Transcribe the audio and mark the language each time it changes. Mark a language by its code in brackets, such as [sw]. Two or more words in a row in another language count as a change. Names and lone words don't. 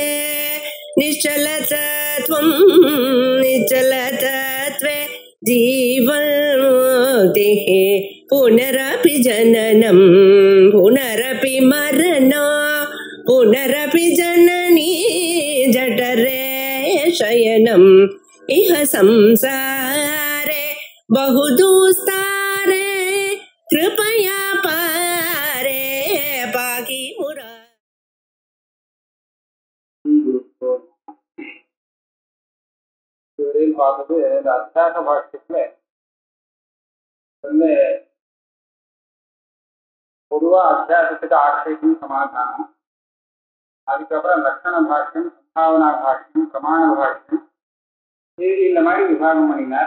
[sa] निश्चलतत्वं निश्चलतत्वे जीवन्मुक्तिः पुनरपि जननं पुनरपि मरणं पुनरपि जननी जठरे शयनम् इह संसारे बहुदुस्तारे कृपया पारे पाहि मुरा। [ta] இதுவரையில் பார்த்தது இந்த அத்தியாக பாஷ்யத்துல வந்து பொதுவா அத்தியாசத்துக்கு ஆட்சேபம் சமாதானம், அதுக்கப்புறம் லட்சண பாஷ்யம், சம்பாவனா பாஷ்யம், பிரமாண பாஷ்யம், இந்த மாதிரி விபாகம் பண்ணினார்.